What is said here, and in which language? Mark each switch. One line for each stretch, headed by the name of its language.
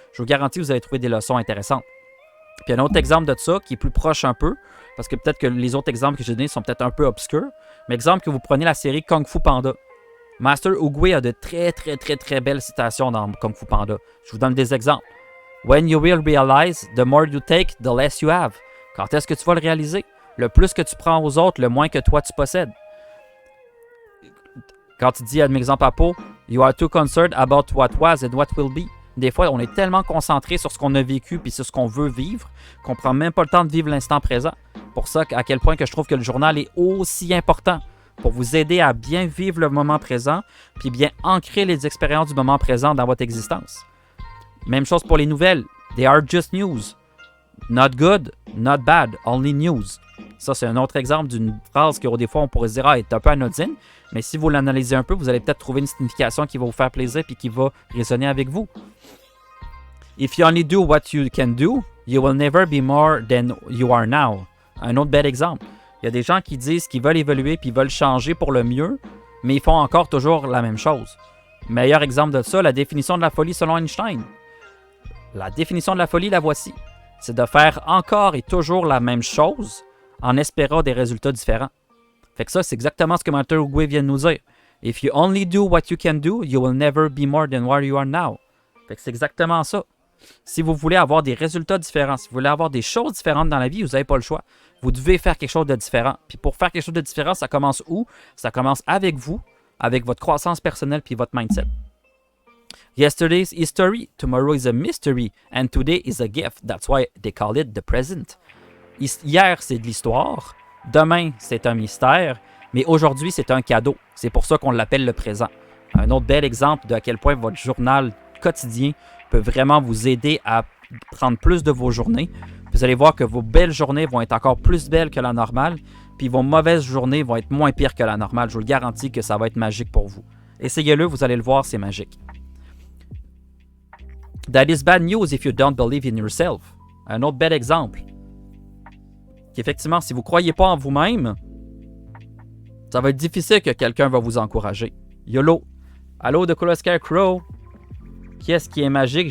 French: Je vous garantis que vous allez trouver des leçons intéressantes. Puis un autre exemple de ça qui est plus proche un peu, parce que peut-être que les autres exemples que j'ai donnés sont peut-être un peu obscurs, mais exemple que vous prenez la série Kung Fu Panda. Master Oogway a de très très très très belles citations dans Kung Fu Panda. Je vous donne des exemples.
English: When you will realize, the more you take, the less you have.
French: Quand est-ce que tu vas le réaliser? Le plus que tu prends aux autres, le moins que toi tu possèdes. Quand tu dis, admettons exemple à peau,
English: You are too concerned about what was and what will be.
French: Des fois, on est tellement concentré sur ce qu'on a vécu puis sur ce qu'on veut vivre qu'on prend même pas le temps de vivre l'instant présent. Pour ça, à quel point que je trouve que le journal est aussi important pour vous aider à bien vivre le moment présent puis bien ancrer les expériences du moment présent dans votre existence. Même chose pour les nouvelles.
English: They are just news. Not good, not bad, only news.
French: Ça, c'est un autre exemple d'une phrase que des fois, on pourrait se dire « Ah, elle est un peu anodine », mais si vous l'analysez un peu, vous allez peut-être trouver une signification qui va vous faire plaisir et qui va résonner avec vous.
English: If you only do what you can do, you will never be more than you are now.
French: Un autre bel exemple. Il y a des gens qui disent qu'ils veulent évoluer puis ils veulent changer pour le mieux, mais ils font encore toujours la même chose. Meilleur exemple de ça, la définition de la folie selon Einstein. La définition de la folie, la voici. C'est de faire encore et toujours la même chose en espérant des résultats différents. Fait que ça, c'est exactement ce que Martin Oogway vient de nous dire.
English: If you only do what you can do, you will never be more than where you are now.
French: Fait que c'est exactement ça. Si vous voulez avoir des résultats différents, si vous voulez avoir des choses différentes dans la vie, vous n'avez pas le choix. Vous devez faire quelque chose de différent. Puis pour faire quelque chose de différent, ça commence où? Ça commence avec vous, avec votre croissance personnelle puis votre mindset.
English: Yesterday's history, tomorrow is a mystery, and today is a gift. That's why they call it the present.
French: Hier, c'est de l'histoire. Demain, c'est un mystère. Mais aujourd'hui, c'est un cadeau. C'est pour ça qu'on l'appelle le présent. Un autre bel exemple de à quel point votre journal quotidien peut vraiment vous aider à prendre plus de vos journées. Vous allez voir que vos belles journées vont être encore plus belles que la normale, puis vos mauvaises journées vont être moins pires que la normale. Je vous le garantis que ça va être magique pour vous. Essayez-le, vous allez le voir, c'est magique.
English: That is bad news if you don't believe in yourself.
French: Un autre bel exemple. Qu'effectivement, si vous ne croyez pas en vous-même, ça va être difficile que quelqu'un va vous encourager. YOLO. Allô, de Cool Scarecrow. Qui est-ce qui est magique?